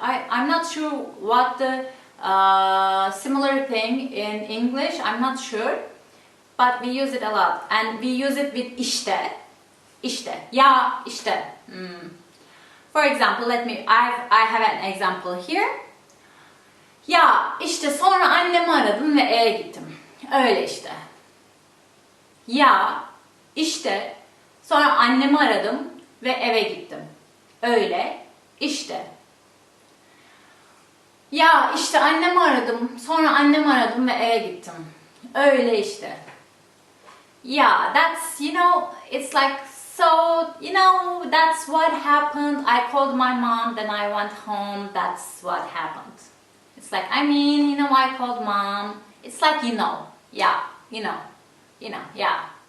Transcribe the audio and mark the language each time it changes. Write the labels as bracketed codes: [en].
[en] I'm not sure what the similar thing in English. I'm not sure, but we use it a lot, and we use it with işte. İşte. [tr] Ya işte. [en] For example, I have an example here. [tr] Ya işte sonra annemi aradım ve eve gittim. Öyle işte. Ya işte sonra annemi aradım ve eve gittim. Öyle işte. Ya işte annemi aradım, sonra annemi aradım ve eve gittim. Öyle işte. [en] Yeah, that's, you know, it's like, so, you know, that's what happened. I called my mom, then I went home. That's what happened. It's like, I mean, you know, I called mom. It's like, you know, yeah, you know, yeah.